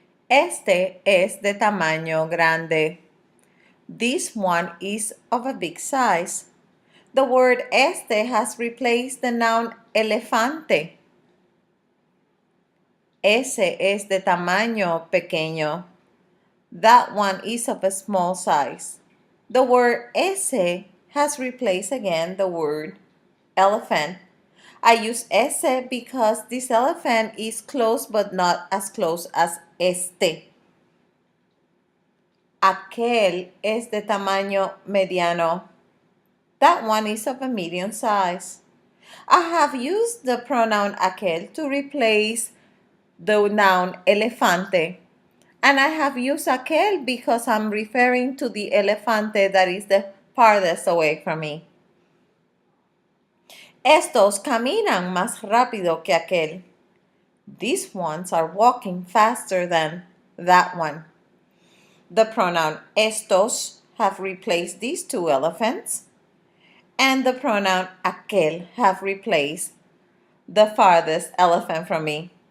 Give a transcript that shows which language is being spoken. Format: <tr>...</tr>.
<es>Este es de tamaño grande.</es> <en>This one is of a big size. The word este has replaced the noun elefante.</en> <es>Ese es de tamaño pequeño.</es> <en>That one is of a small size. The word ese has replaced again the word elephant. I use ese because this elephant is close but not as close as este.</en> <es>Aquel es de tamaño mediano.</es> <en>That one is of a medium size. I have used the pronoun aquel to replace the noun elefante. And I have used aquel because I'm referring to the elefante that is the farthest away from me.</en> <es>Estos caminan más rápido que aquel.</es> <en>These ones are walking faster than that one. The pronoun estos have replaced these two elephants, and the pronoun aquel have replaced the farthest elephant from me.</en>